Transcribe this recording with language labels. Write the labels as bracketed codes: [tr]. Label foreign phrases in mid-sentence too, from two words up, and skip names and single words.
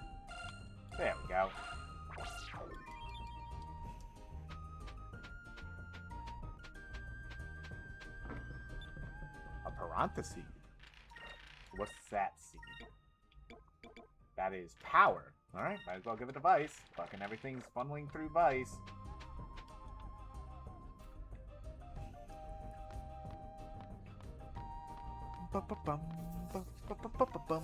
[en] There we go. A parenthesis. What's that seed? That is power. Alright, might as well give it a Vice. Fucking everything's funneling through Vice. Ba-ba-bum, ba-ba-ba-ba-bum.